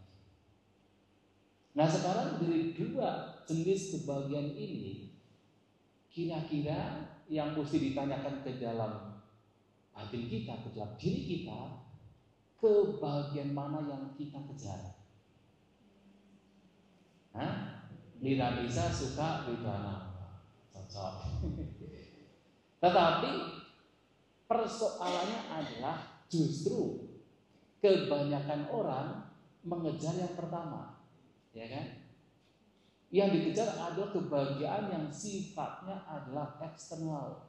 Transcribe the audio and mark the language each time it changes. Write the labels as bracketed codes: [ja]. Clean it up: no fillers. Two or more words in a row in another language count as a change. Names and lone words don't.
[id] Nah, sekarang dari dua jenis kebahagiaan ini, kira-kira yang mesti ditanyakan ke dalam batin kita, ke dalam diri kita, kebahagiaan mana yang kita kejar? [pi] Niramisa sukha vedana, [id] cocok. Tetapi persoalannya adalah justru kebanyakan orang mengejar yang pertama, ya kan? Yang dikejar adalah kebahagiaan yang sifatnya adalah eksternal.